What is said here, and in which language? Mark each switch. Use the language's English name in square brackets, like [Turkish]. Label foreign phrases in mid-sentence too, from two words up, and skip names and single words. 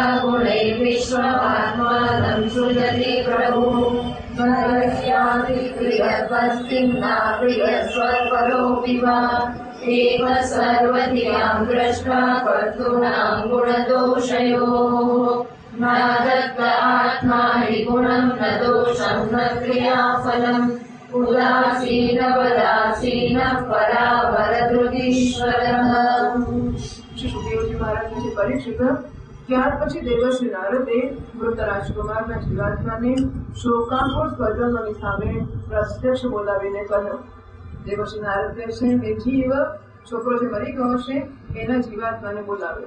[Sanskrit] गुणैर्विश्वमात्मानं सृजति प्रभुः भरस्यापि प्रियत्वस्तिं नाप्रियस्वपरोऽपि वा एव सर्वधियां दृष्ट्वा कर्तॄणां गुणदोषयोः न दत्त आत्मा हि गुणं न दोषं न क्रियाफलम् उदासीनवदासीनः परावरधृतीश्वरः। [Gujarati] શ્રી સુખદેવજી મહારાજજી પરીક્ષિત ત્યાર પછી દેવશ્રી નારદે વૃતરાજકુમારના જીવાત્માને શોકાકુળ સ્વજનોની સામે પ્રત્યક્ષ બોલાવીને કહ્યું. દેવશ્રી નારદ કહે છે, એ જીવ છોકરો જે મરી ગયો છે એના જીવાત્માને બોલાવ્યો.